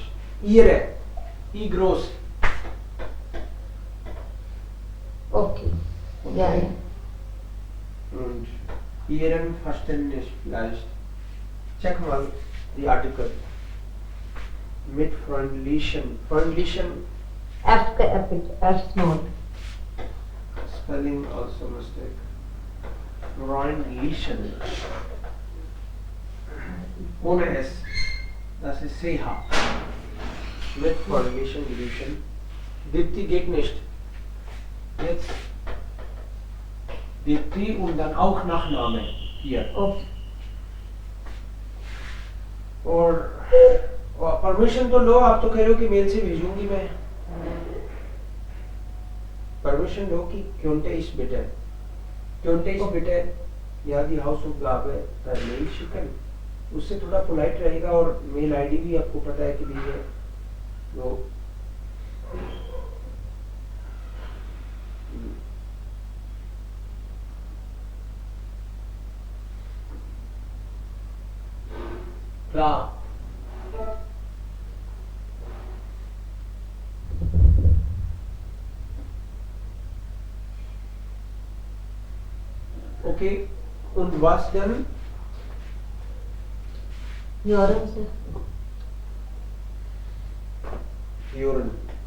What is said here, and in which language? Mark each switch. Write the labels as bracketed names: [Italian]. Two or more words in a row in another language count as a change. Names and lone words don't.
[German] Ihre, I groß. Okay. Ja, ja. Und Ihren Verständnis vielleicht. Check mal die Artikel. Mit freundlichen [English] F small. spelling also mistake. [German] Freundlichen. Ohne S. Das ist CH. Mit freundlichen. Dipti geht nicht. Jetzt Dipti und dann auch Nachname hier. Okay. [Hindi] और परमिशन तो लो, आप तो कह रहे हो कि मेल से भेजूंगी मैं। परमिशन लो कि [German] könnte ich bitte [Hindi] या [German] die Hausaufgabe per Mail schicken। [Hindi] उससे थोड़ा पोलाइट रहेगा और [English] mail ID [Hindi] भी आपको पता है कि दी है तो klar। [German] Okay, und was dann? [English] Urine, sir. Urine.